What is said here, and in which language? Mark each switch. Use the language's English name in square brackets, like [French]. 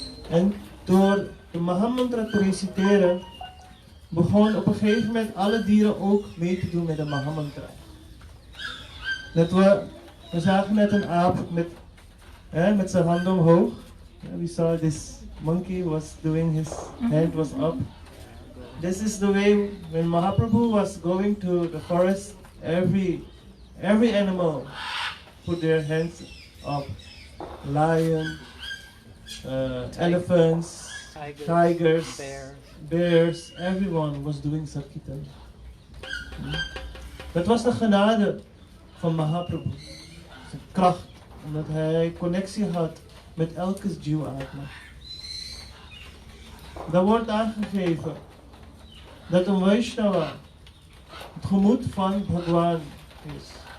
[Dutch] En door de Mahamantra te reciteren, begon op een gegeven moment alle dieren ook mee te doen met de Mahamantra. Dat we zagen net een aap met zijn handen omhoog. [English] We saw this monkey was doing his hand was up. This is the way when Mahaprabhu was going to the forest, every animal put their hands up. Lion, elephants, tigers, bears, everyone was doing Sankirtan. [Dutch] Dat was de genade van Mahaprabhu. Zijn kracht, omdat hij connectie had met elke Jiva-atma. Daar wordt aangegeven dat een Vaishnava het gemoed van Bhagwan is.